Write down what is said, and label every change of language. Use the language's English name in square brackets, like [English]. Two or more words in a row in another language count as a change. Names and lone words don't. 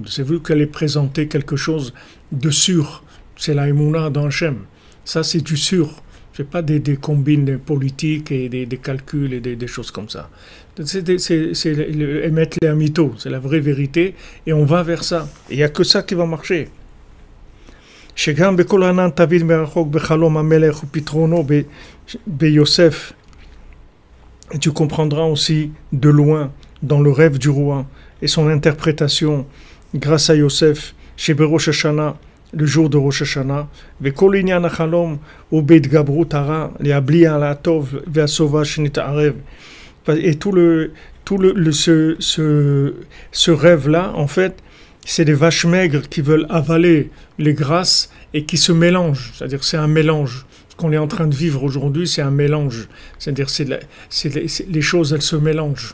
[French] C'est vous qui allez présenter quelque chose de sûr. C'est la Emouna dans Hachem. Ça, c'est du sûr. C'est pas des combines politiques et des calculs et des choses comme ça. C'est [Hebrew] אמת לאמיתו, [French] c'est la vraie vérité et on va vers ça. Il n'y a que ça qui va marcher. [Hebrew] שגם בכל ענן תביט מרחוק בחלום המלך ופתרונו ביוסף. [French] Et tu comprendras aussi de loin dans le rêve du roi et son interprétation grâce à Yosef chez Rosh Hashanah, le jour de Rosh Hashanah. [Hebrew] וכל עניין החלום הוא בהתגברות הרע להבליע על הטוב והסובה שנתערב. [French] Et ce rêve-là, en fait, c'est des vaches maigres qui veulent avaler les grâces et qui se mélangent. C'est-à-dire c'est un mélange. Ce qu'on est en train de vivre aujourd'hui, c'est un mélange. C'est-à-dire les choses, elles se mélangent.